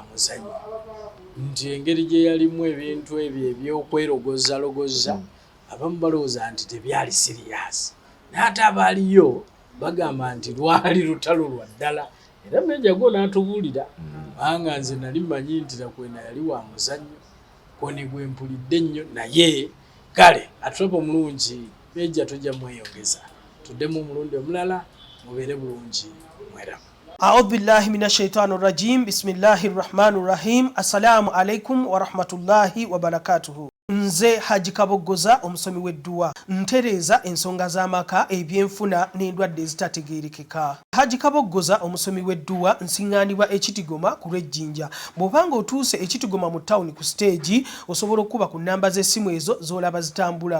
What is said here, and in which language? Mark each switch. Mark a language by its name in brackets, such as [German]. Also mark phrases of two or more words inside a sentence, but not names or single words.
[Ganda] muzanyo nti engeri gye yalimu ebintu ebyo ebyokwerogoza abamu balowooza nti tebyali siriyasi naate abaaliyo bagamba nti lwali lutalo lwa ddala era Meja go n'atubuulira kubanga nze nali mmanyi nti Nakwena yali wa muzanyo koni gwe mpulidde ennyo naye kale atuba omulungi Meja tujja mweyongeza tuddemu omulundi omulala mubeere bulungi mweramu. [Arabic] أعوذ بالله من الشيطان الرجيم بسم الله الرحمن الرحيم. السلام عليكم ورحمة الله وبركاته. [Ganda] Nze Haji Kabogoza omusomi w'edduwa ntereza ensonga z'amaka ebyenfuna n'endwadde ezitategeerekeka. Haji Kabogoza omusomi w'edduwa nsiŋŋaanibwa ekitigoma ku lw'ejjinja. Bw'obanga otuuse ekitigoma mu ttawuni ku siteegi osobola okuba ku nnamba z'essimu ezo z'olaba zitambula.